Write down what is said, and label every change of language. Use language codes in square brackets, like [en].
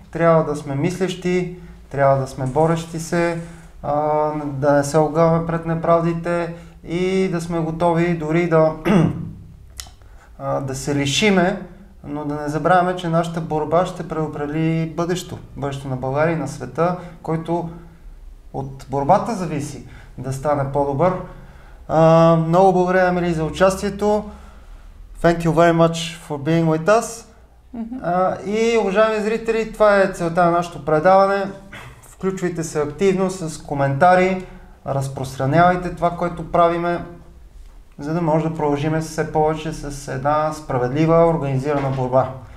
[bg] Трябва да сме мислещи, трябва да сме борещи се, да не се огаваме пред неправдите и да сме готови дори да се лишиме, но да не забравяме, че нашата борба ще предопредели бъдещето на България и на света, който от борбата зависи да стане по-добър. Много благодаря, Емили, за участието. [en] Thank you very much for being with us. [bg] И, уважаеми зрители, това е целта на нашето предаване. Включвайте се активно с коментари, разпространявайте това, което правиме, за да може да продължим все повече с една справедлива, организирана борба.